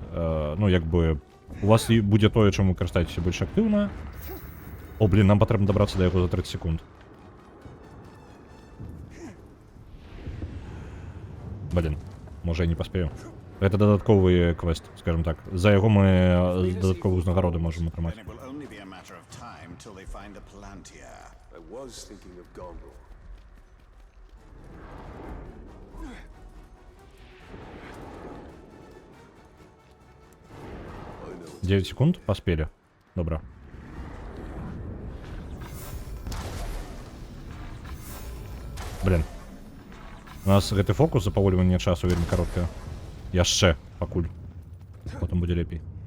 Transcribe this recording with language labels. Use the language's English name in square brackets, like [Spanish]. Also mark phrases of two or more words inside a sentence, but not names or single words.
[Belarusian] Ну, як бы, у вас будзе тое, чым вы карыстаецеся больш актыўна. О, блин, нам патрэбна дабрацца да яго за 30 секунд. Блин, можа я не паспею. Гэта дадатковы квест, скажем так. За яго мы дадатковую узнагароды можам атрымаць. [English] I was thinking of Gondor. [Russian] 9 секунд, поспели. Добро. Блин. [Belarusian] У нас гэты фокус запавольвання часу вельмі кароткае. Яшчэ, пакуль. Потом будзе лепей.